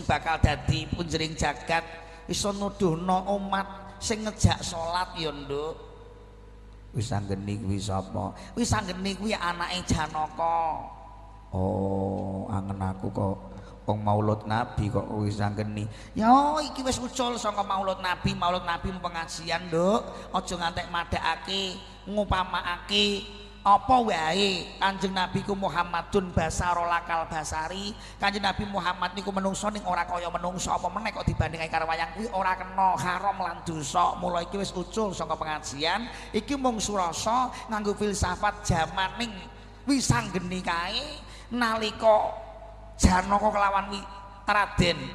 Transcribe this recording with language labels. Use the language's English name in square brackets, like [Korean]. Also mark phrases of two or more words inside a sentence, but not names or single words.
[Javanese] bakal dadi punjering jagat iso nuduhno umat sing ngejak salat ya nduk Wisanggeni kuwi sapa Wisanggeni kuwi anake Janaka oh angen aku kok wong maulud nabi kok wis anggeni ya iki wis ucul saka maulud nabi pengajian nduk aja ngantek madhakake ngupamakake apa wae Kanjeng Nabi ku [Arabic] محمد بشر لا كالبشر [Javanese] Kanjeng Nabi Muhammad niku menungso ning ora kaya menungso apa meneh kok dibandingake karo wayang kuwi ora kena haram lan dosa mula iki wis ucul saka pengajian iki mung surasa nganggo filsafat jamaning wisanggeni kae nalika Janaka kelawan Raden